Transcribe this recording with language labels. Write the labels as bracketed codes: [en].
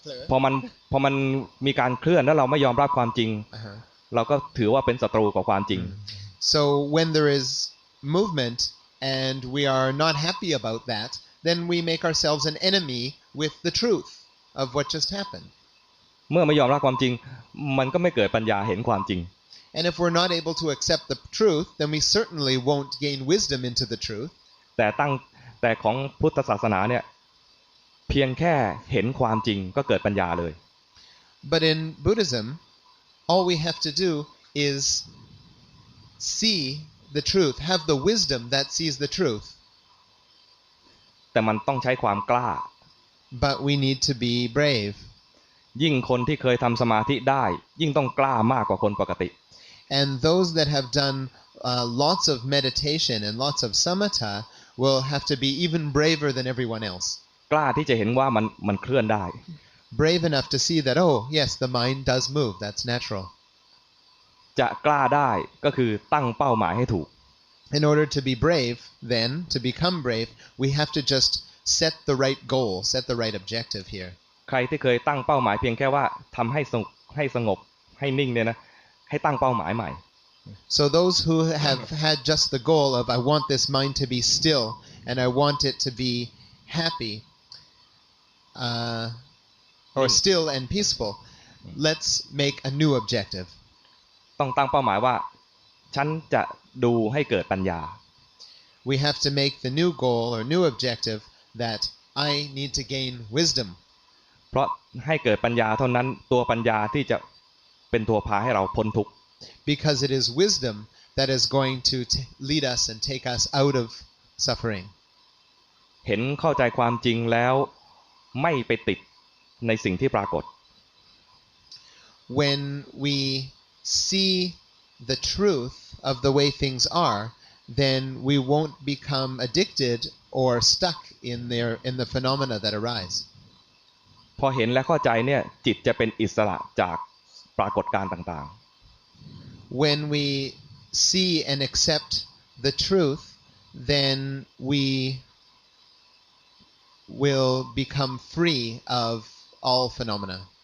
[th] พอมันมีการเคลื่อนแล้วเราไม่ยอมรับความจริงเราก็ถือว่าเป็นศัตรูกับความจริง [en] so when there is movement and we are not happy about that then we make ourselves an enemy with the truth of what just happened [th] เมื่อไม่ยอมรับความจริงมันก็ไม่เกิดปัญญาเห็นความจริง [en] and if we're not able to accept the truth then we certainly won't gain wisdom into the truth [th] แต่ของพุทธศาสนาเนี่ยเพียงแค่เห็นความจริงก็เกิดปัญญาเลย [en] but in Buddhism all we have to do is see the truth have the wisdom that sees the truth [th] แต่มันต้องใช้ความกล้า [en] but we need to be brave [th] ยิ่งคนที่เคยทำสมาธิได้ยิ่งต้องกล้ามากกว่าคนปกติ [en] and those that have done lots of meditation and lots of samatha will have to be even braver than everyone else [th] กล้าที่จะเห็นว่ามันเคลื่อนได้ [en] brave enough to see that oh yes the mind does move that's natural [th] จะกล้าได้ก็คือตั้งเป้าหมายให้ถูก [en] in order to be brave then to become brave we have to just set the right goal set the right objective here [th] ใครที่เคยตั้งเป้าหมายเพียงแค่ว่าทำให้สงบให้นิ่งเนี่ยนะให้ตั้งเป้าหมายใหม่ [en] so those who have had just the goal of I want this mind to be still and I want it to be happy or still and peaceful let's make a new objective [th] ต้องตั้งเป้าหมายว่าฉันจะดูให้เกิดปัญญา [en] we have to make the new goal or new objective that I need to gain wisdom [th] เพราะให้เกิดปัญญาเท่านั้นตัวปัญญาที่จะเป็นตัวพาให้เราพ้นทุกข์ [en] because it is wisdom that is going to lead us and take us out of suffering [th] เห็นเข้าใจความจริงแล้วไม่ไปติดในสิ่งที่ปรากฏ [en] when we see the truth of the way things are then we won't become addicted or stuck in the phenomena that arise [th] พอเห็นและเข้าใจเนี่ยจิตจะเป็นอิสระจากปรากฏการณ์ต่างๆ [en] when we see and accept the truth then we will become free of all phenomena